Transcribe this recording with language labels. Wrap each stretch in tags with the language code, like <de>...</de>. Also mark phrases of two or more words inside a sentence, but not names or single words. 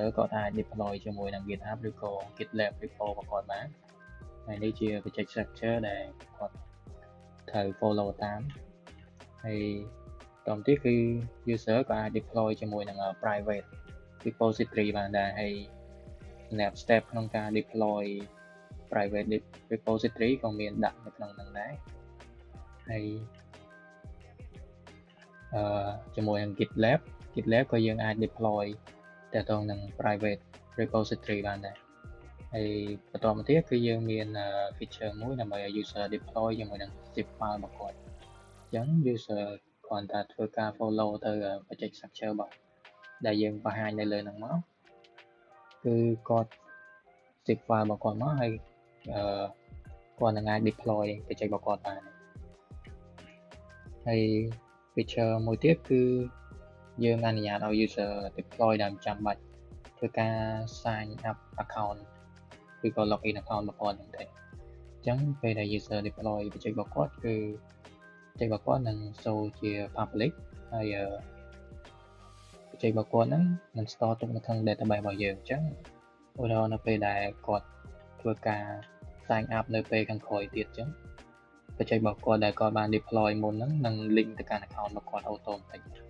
<km>គាត់អាច deploy ជាមួយនឹង GitHub ឬក៏ GitLab repo របស់គាត់បានហើយនេះជា</km> <en>project structure</en> <km>ដែលគាត់ត្រូវ follow តាមហើយតទៅទៀតគឺ user ក៏អាច deploy ជាមួយនឹង</km> <en>private repository</en> <km>បានដែរហើយសម្រាប់ step ក្នុងការ deploy private repository ក៏មានដាក់នៅក្នុងហ្នឹងដែរហើយ ជាមួយនឹង GitLab ក៏យើងអាច deploy តាក់ទងនឹង</km> <en>private repository</en> <km>បានដែរហើយបន្តមកទៀតគឺយើងមាន feature មួយដើម្បីឲ្យ</km> <en>user deploy</en> <km>ជាមួយនឹង</km> <en>zip file</en> <km>របស់គាត់អញ្ចឹង user គ្រាន់តែធ្វើការ follow ទៅ</km> <en>project structure</en> <km>របស់ដែលយើងបង្ហាញនៅលើហ្នឹងមកគឺគាត់</km> <en>zip file</en> <km>របស់គាត់មកហើយគាត់នឹងអាច</km> <en>deploy project</en> <km>របស់គាត់បានហើយ feature មួយទៀតគឺយើងអនុញ្ញាតឲ្យ</km> <en>user deploy</en> <km>ដែលមិនចាំបាច់ធ្វើការ</km> <en>sign up account</en> <km>ឬក៏ login account របស់គាត់ហ្នឹងទេអញ្ចឹងពេលដែល</km> <en>user deploy project</en> <km>របស់គាត់គឺ project របស់គាត់នឹង show ជា public ហើយproject របស់គាត់ហ្នឹងនឹង store ទុកនៅក្នុង database របស់យើងអញ្ចឹងឧទាហរណ៍នៅពេលដែលគាត់ធ្វើការ</km> <en>sign up</en> <km>នៅពេលខាងក្រោយទៀតអញ្ចឹង project របស់គាត់ដែលគាត់បាន deploy មុនហ្នឹងនឹង link ទៅកាន់ account របស់គាត់ automatic</km>